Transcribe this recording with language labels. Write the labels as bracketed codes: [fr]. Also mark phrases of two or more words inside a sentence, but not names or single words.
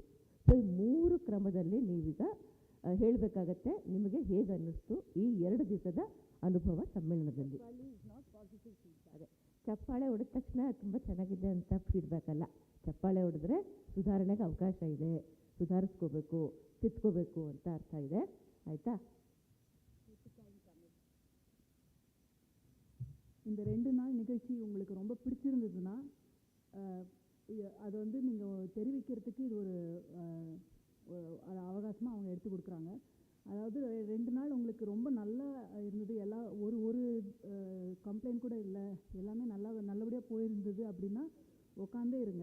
[kn] ಸೊ ಈ 3 ಕ್ರಮದಲ್ಲಿ ನೀವೀಗ ಹೇಳಬೇಕಾಗತ್ತೆ ನಿಮಗೆ ಹೇಗೆ ಅನ್ನಿಸ್ತು ಈ 2 ದಿವಸದ ಅನುಭವ ಸಮ್ಮೇಳನದಲ್ಲಿ. ಅದೇ ಚಪ್ಪಾಳೆ ಹೊಡೆದ ತಕ್ಷಣ ತುಂಬ ಚೆನ್ನಾಗಿದೆ ಅಂತ ಫೀಡ್ಬ್ಯಾಕ್ ಅಲ್ಲ, ಚಪ್ಪಾಳೆ ಹೊಡೆದ್ರೆ ಸುಧಾರಣೆಗೆ ಅವಕಾಶ ಇದೆ, ಸುಧಾರಿಸ್ಕೋಬೇಕು, ತಿದ್ಕೋಬೇಕು ಅಂತ ಅರ್ಥ ಇದೆ, ಆಯಿತಾ? [ta] இந்த 2 நாள் நிகழ்ச்சி உங்களுக்கு ரொம்ப பிடிச்சிருந்ததுன்னா அது வந்து நீங்கள் தெரிவிக்கிறதுக்கு இது ஒரு அவகாசமாக அவங்க எடுத்து கொடுக்குறாங்க. அதாவது 2 நாள் உங்களுக்கு ரொம்ப நல்லா இருந்தது, எல்லா ஒரு கம்ப்ளைண்ட் கூட இல்லை, எல்லாமே நல்லபடியாக போயிருந்தது அப்படின்னா உட்காந்தே இருங்க.